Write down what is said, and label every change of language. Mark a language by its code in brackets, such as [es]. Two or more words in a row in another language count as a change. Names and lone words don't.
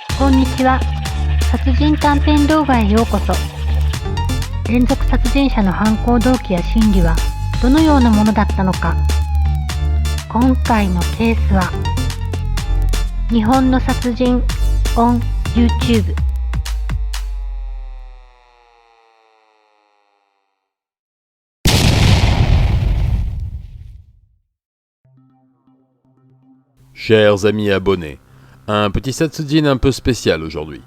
[ja] んにちは。殺人短編動画へようこそ。連続殺人者の犯行動機や心理はどのようなものだったのか。今回のケースは日本の殺人 on YouTube。 [fr] Chers amis abonnés, un petit Satsujin un peu spécial aujourd'hui.